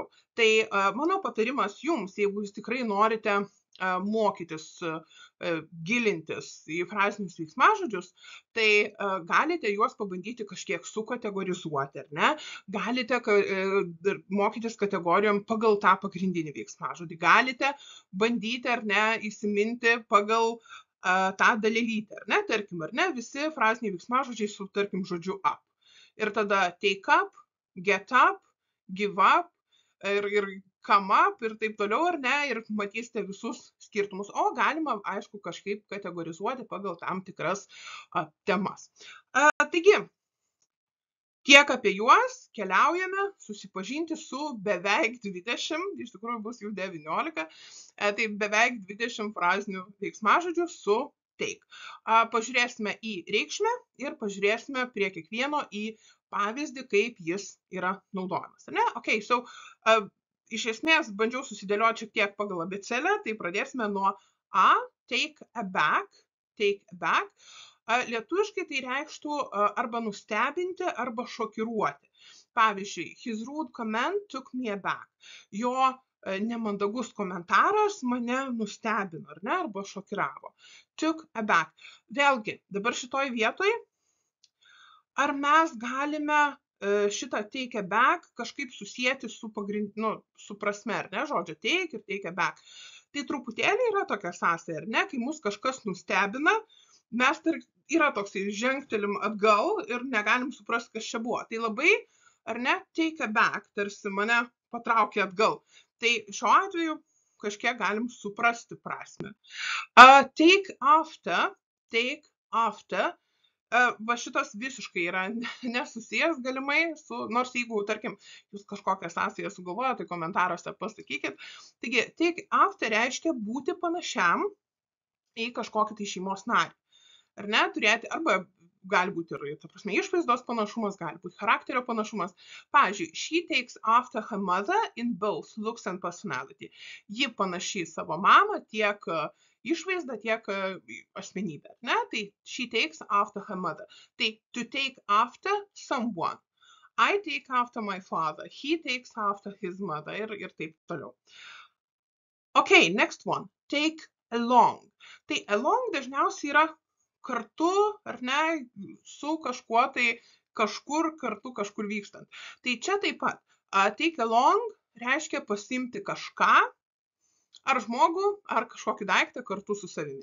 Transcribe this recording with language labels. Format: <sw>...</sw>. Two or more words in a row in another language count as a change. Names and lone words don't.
<lt>Tai mano patarimas jums, jeigu jūs tikrai norite mokytis gilintis į frazinius veiksmažodžius, tai galite juos pabandyti kažkiek sukategorizuoti, ar ne? Galite mokytis kategorijom pagal tą pagrindinį veiksmažodį. Galite bandyti, ar ne, įsiminti pagal tą dalelytę, ar ne? Tarkim, ar ne, visi fraziniai veiksmažodžiai su, tarkim, žodžiu up. Ir tada</lt> <en>take up, get up, give up</en> <lt>ir</lt> <en>come up</en> <lt>ir taip toliau, ar ne, ir matysite visus skirtumus. O galima, aišku, kažkaip kategorizuoti pagal tam tikras temas. Taigi, tiek apie juos, keliaujame susipažinti su beveik 20, iš tikrųjų bus jau 19, tai beveik 20 frazinių veiksmažodžių su take. Pažiūrėsime į reikšmę ir pažiūrėsime prie kiekvieno į pavyzdį, kaip jis yra naudojamas. Ne?</lt> <en>Okay, so,</en> <lt>iš esmės bandžiau susidėlioti šiek tiek pagal abėcėlę, tai pradėsime nuo A,</lt> <en>take aback, take aback.</en> <lt>Lietuviškai tai reikštų arba nustebinti, arba šokiruoti. Pavyzdžiui,</lt> <en>his rude comment took me aback.</en> <lt>Jo nemandagus komentaras mane nustebino, ar ne, arba šokiravo.</lt> <en>Took aback.</en> <lt>Vėlgi, dabar šitoj vietoj, ar mes galime šitą</lt> <en>take aback</en> <lt>kažkaip susijęti su su prasme, ar ne, žodžio take ir</lt> <en>take aback.</en> <lt>Tai truputėlį yra tokia sąsaja, ar ne, kai mus kažkas nustebina, mes yra toksai žengtelim atgal ir negalim suprasti, kas čia buvo. Tai labai, ar ne,</lt> <en>take aback,</en> <lt>tarsi mane patraukė atgal. Tai šiuo atveju kažkiek galim suprasti prasme.</lt> <en>Take after,</en> <lt>va šitas visiškai yra nesusijęs galimai su, nors jeigu, tarkim, jūs kažkokią sąsają sugalvojate, tai komentaruose pasakykit. Taigi,</lt> <en>take after</en> <lt>reiškia būti panašiam į kažkokį tai šeimos narį. Ar ne, turėti, arba gali būti ir, ta prasme, išvaizdos panašumas, gali būti charakterio panašumas. Pavyzdžiui,</lt> <en>she takes after her mother in both looks and personality.</en> <lt>Ji panaši į savo mamą tiek išvaizdą, tiek asmenybę. Ne?</lt> <en>Tai she takes after her mother. Tai to take after someone. I take after my father. He takes after his mother.</en> <lt>Ir taip toliau.</lt> <en>Okay, next one. Take along.</en> <lt>Tai along dažniausiai yra kartu, ar ne, su kažkuo tai kažkur kartu kažkur vykstant. Tai čia taip pat.</lt> <en>Take along</en> <lt>reiškia pasiimti kažką, ar žmogų, ar kažkokį daiktą kartu su savimi.</lt>